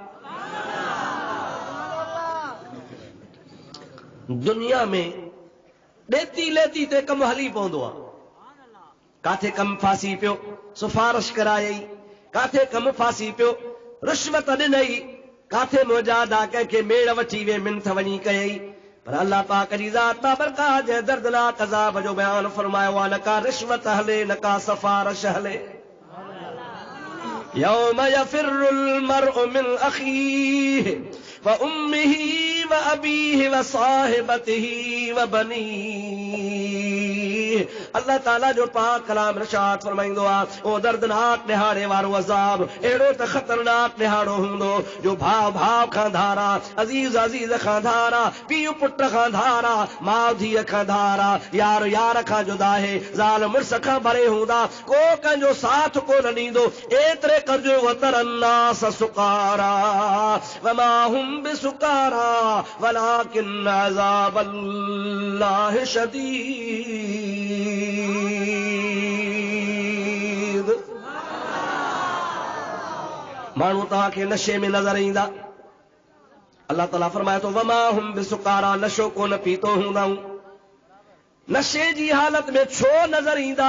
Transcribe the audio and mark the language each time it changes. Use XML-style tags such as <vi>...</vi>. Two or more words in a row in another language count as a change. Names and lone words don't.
<sd>दुनिया में ॾेती लेती ते कमु हली पवंदो आहे, काथे कमु फासी पियो सिफारिश करायई, काथे कमु फासी पियो रिश्वत ॾिनई, काथे मुजादा कंहिंखे मेड़ वठी वे मिंथ वञी कयई। पर अल्लाह पाक जी ज़ात बाबरकात जे दर्दनाक अज़ाब जो बयान फरमायो आहे, न का रिश्वत हले न का सिफारिश हले।</sd> <ar>يوم يفر المرء من أخيه وأمه وأبيه وصاحبته وبنيه.</ar> <sd>अल्लाह ताला जो पाक कलाम इरशाद फरमाईंदो आहे, ओ दर्दनाक ॾिहाड़े वारो अज़ाब अहिड़ो त ख़तरनाक ॾिहाड़ो हूंदो जो भाउ भाउ खां धारा, अज़ीज़ अज़ीज़ खां धारा, पीउ पुट खां धारा, माउ धीअ खां धारा, यार यार खां जुदा आहे, ज़ाल मुड़स खां भरे हूंदा, को कंहिंजो साथ कोन ॾींदो। एतिरे करजो</sd> <ar>وترى الناس سكارى وما هم بسكارى ولكن عذاب الله شديد.</ar> <sd>माण्हू तव्हांखे नशे में नज़र ईंदा, अल्लाह ताला फरमाए थो</sd> <ar>وما هم بسكارى,</ar> <sd>नशो कोन पीतो हूंदाऊं, नशे जी हालत में छो नज़र ईंदा?</sd>